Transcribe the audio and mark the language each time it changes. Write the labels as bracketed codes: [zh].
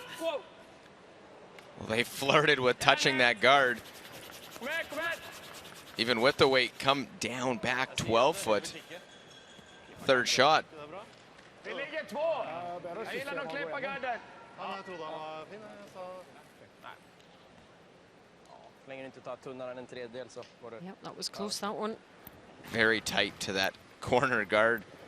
[en] Well, they flirted with touching that guard. Even with the weight, come down back 12 foot. Third shot. [sv] Vi ligger 2. Jag gillar att klippa garden. Jag trodde han var fin, så... Nej. Så länge du inte tar tunnare än en tredjedel så går det. [en] Yep, that was close, that one. Very tight to that corner guard.